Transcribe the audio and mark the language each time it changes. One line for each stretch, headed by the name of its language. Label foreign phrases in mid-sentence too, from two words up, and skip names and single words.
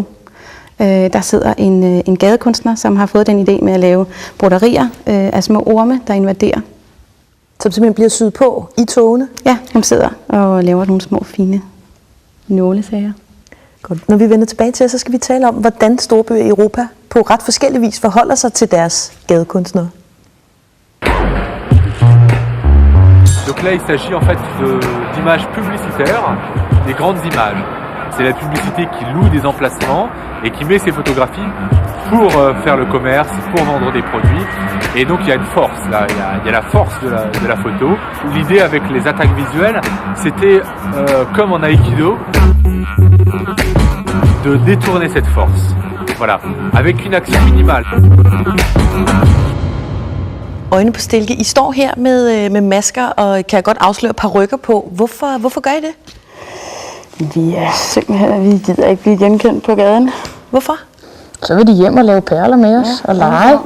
Danish: Der sidder en gadekunstner, som har fået den idé med at lave broderier af små orme, der invaderer. Som simpelthen bliver syet på i togene? Ja, de sidder og laver nogle små fine nålesager. Godt. Når vi vender tilbage til, så skal vi tale om, hvordan storbyer i Europa på ret forskellig vis forholder sig til deres gadekunstnere.
French: Donc là, il s'agit en fait d'images publicitaires, des grandes images. C'est la publicité qui loue des emplacements et qui met ses photographies pour faire le commerce, pour vendre des produits. Et donc il y a une force, là. Il y a la force de la photo. L'idée avec les attaques visuelles, c'était comme en Aikido, de détourner cette force. Voilà, avec une action minimale.
Danish: Øjne på stilke. I står her med masker og kan jeg godt afsløre parykker på. Hvorfor gør I det? Vi er simpelthen, vi gider ikke blive genkendt på gaden. Hvorfor? Så vil de hjem og lave perler med os og lege.